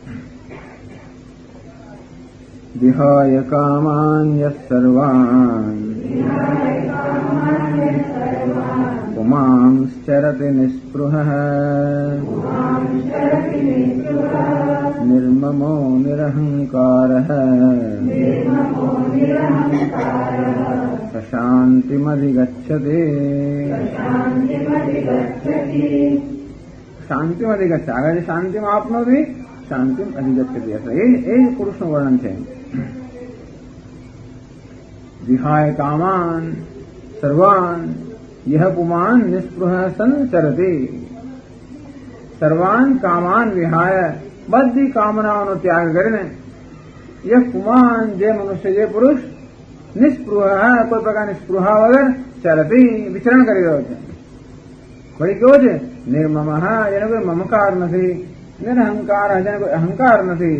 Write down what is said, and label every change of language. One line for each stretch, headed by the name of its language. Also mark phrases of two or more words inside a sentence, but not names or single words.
Sanskrit: વિહાય કામાન્યઃ સર્વાન પુમાંશ્ચરતિ નિસ્પૃહઃ નિર્મમો નિરહંકારઃ શાંતિમધિગચ્છતિ. શાંતિમ અધિગચ્છ,
Gujarati: આગળ જે
Sanskrit: શાંતિમ આપનોતી શાંતિમ અધિગચ્છતિ,
Gujarati: એ પુરુષનું વર્ણન છે.
Sanskrit: વિહાય કામાન સર્વાન યહ પુમાન નિસ્પૃહ સંચરતે. સર્વાન કામાન વિહાય,
Gujarati: બધી કામનાઓનો ત્યાગ કરીને,
Sanskrit: યહ પુમાન,
Gujarati: જે મનુષ્ય, જે પુરુષ, નિસ્પૃહ, કોઈ પ્રકારની સ્પૃહા વગર ચરતી, વિચરણ કરી રહ્યો છે. વળી કેવો છે? નિર્મમ, જેને કોઈ મમકાર નથી, નિરહંકાર, જેને કોઈ અહંકાર નથી.